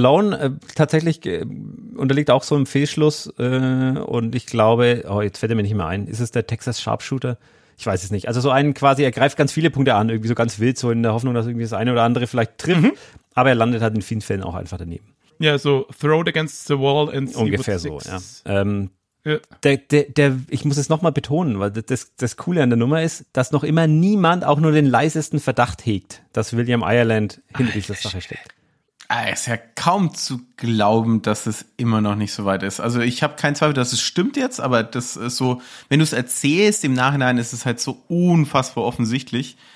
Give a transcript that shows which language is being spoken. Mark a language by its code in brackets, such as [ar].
[de] Also Malone tatsächlich unterliegt auch so einem Fehlschluss und ich glaube, jetzt fällt er mir nicht mehr ein, ist es der Texas Sharpshooter? Ich weiß es nicht. Also so einen quasi, er greift ganz viele Punkte an, irgendwie so ganz wild, so in der Hoffnung, dass irgendwie das eine oder andere vielleicht trifft. Mhm. Aber er landet halt in vielen Fällen auch einfach daneben. [en] Ja, so throw it against the wall and see [de] ungefähr [en] what so, sticks. Ja. [de] Der, ich muss es nochmal betonen, weil das Coole an der Nummer ist, dass noch immer niemand auch nur den leisesten Verdacht hegt, dass William Ireland hinter dieser Sache steckt. Es ist ja kaum zu glauben, dass es immer noch nicht so weit ist. Also ich habe keinen Zweifel, dass es stimmt jetzt, aber das ist so, wenn du es erzählst im Nachhinein, ist es halt so unfassbar offensichtlich.